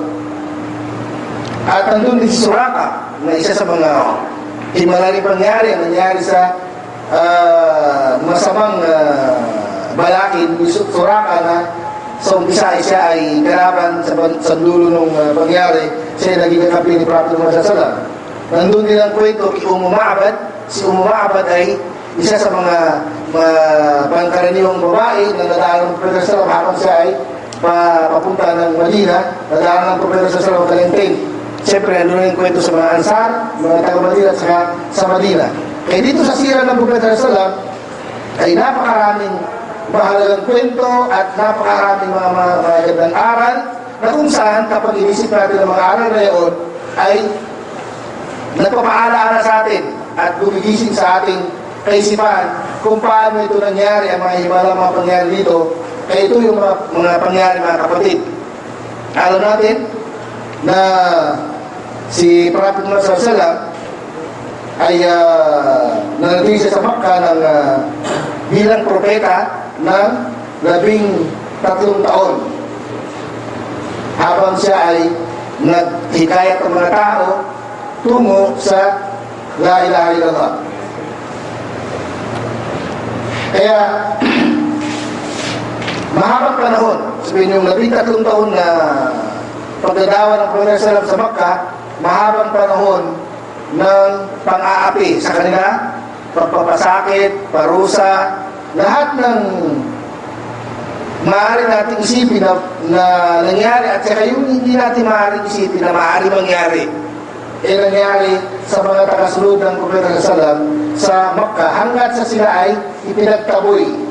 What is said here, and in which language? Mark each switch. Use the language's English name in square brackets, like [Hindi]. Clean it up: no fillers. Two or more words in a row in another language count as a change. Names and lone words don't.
[Filipino] At nandun din si Suraka, na isa sa mga himalaring pangyari ang nangyari sa masamang balakin ni Suraka, na sa umpisa siya ay kalaban sa dulo ng pangyari, siya ay naging kakampi ni Prophet Muhammad [Arabic] صلى الله عليه وسلم. [Filipino] Nandun din ang kwento kay Ma'bad. Si Ma'bad ay isa sa mga pangkaraniwang babae na nadaanan ng Prophet [Arabic] صلى الله عليه وسلم [Filipino] habang siya ay papunta ng Madina, nadaanan ng Prophet [Arabic] صلى الله عليه وسلم [Filipino] siyempre nandun yung kwento sa mga Ansar, mga taga-Madina at sa Madina. Kaya dito sa sira ng Propeta [Arabic] صلى الله عليه وسلم [Filipino] ay napakaraming mahalagang kwento at napakaraming mga magandang aral na kung saan kapag inisip natin ang mga aral na yun ay nagpapaalaala sa atin at gumigising sa ating kaisipan kung paano ito nangyari, ang mga himalang mga pangyari dito. Kaya ito yung mga pangyari, mga kapatid. Alam natin na si Prophet Muhammad [Arabic] صلى الله عليه وسلم [Filipino] ay nanatili siya sa Makkah ng bilang propeta ng 13 taon, habang siya ay naghikayat ng mga tao tungo sa [Arabic] لا إله إلا الله. [Filipino] Kaya mahabang panahon, sabihin yung 13 taon na pagdadawa ng Propeta Sallam sa Makkah, mahabang panahon ng pang-aapi sa kanila, pagpapasakit, parusa, lahat ng maaari nating isipin na nangyari at saka yung hindi natin maaari isipin na maaari mangyari nangyari sa mga tagasunod ng Propeta Sallam sa Makkah hanggat sa sila ay ipinagtaboy.